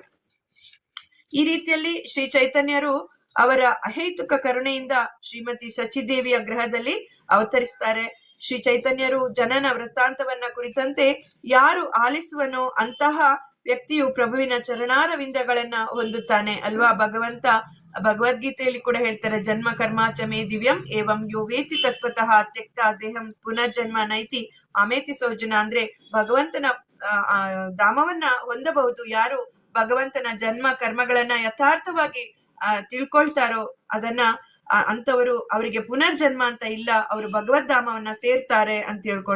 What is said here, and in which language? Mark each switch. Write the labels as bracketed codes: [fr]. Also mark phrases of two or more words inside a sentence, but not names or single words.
[kn] ಈ ರೀತಿಯಲ್ಲಿ ಶ್ರೀ ಚೈತನ್ಯರು ಅವರ ಅಹೇತುಕ ಕರುಣೆಯಿಂದ ಶ್ರೀಮತಿ ಸಚಿದೇವಿಯ ಗ್ರಹದಲ್ಲಿ ಅವತರಿಸ್ತಾರೆ. ಶ್ರೀ ಚೈತನ್ಯರು ಜನನ ವೃತ್ತಾಂತವನ್ನ ಕುರಿತಂತೆ ಯಾರು ಆಲಿಸುವನೋ ಅಂತಹ ವ್ಯಕ್ತಿಯು ಪ್ರಭುವಿನ ಚರಣಾರವಿಂದಗಳನ್ನ ಹೊಂದುತ್ತಾನೆ ಅಲ್ವಾ. ಭಗವದ್ಗೀತೆಯಲ್ಲಿ ಕೂಡ ಹೇಳ್ತಾರೆ, [sa] ಜನ್ಮ ಕರ್ಮಾಚ ಮೇ ದಿವ್ಯಂ ಏವಂ ಯೋ ವೇತಿ ತತ್ವತಃ ತ್ಯಕ್ತ ದೇಹಂ ಪುನರ್ಜನ್ಮ ನೈತಿ ಆಮೇತಿ ಸೌಜನ. [kn] ಅಂದ್ರೆ ಭಗವಂತನ ಧಾಮವನ್ನ ಹೊಂದಬಹುದು ಯಾರು ಭಗವಂತನ ಜನ್ಮ ಕರ್ಮಗಳನ್ನ ಯಥಾರ್ಥವಾಗಿ ತಿಳ್ಕೊಳ್ತಾರೋ ಅದನ್ನ ಅಂತವರು ಅವರಿಗೆ ಪುನರ್ಜನ್ಮ ಅಂತ ಇಲ್ಲ, ಅವರು ಭಗವದ್ಧಾಮವನ್ನ ಸೇರ್ತಾರೆ ಅಂತ ಹೇಳ್ಕೊಂಡು.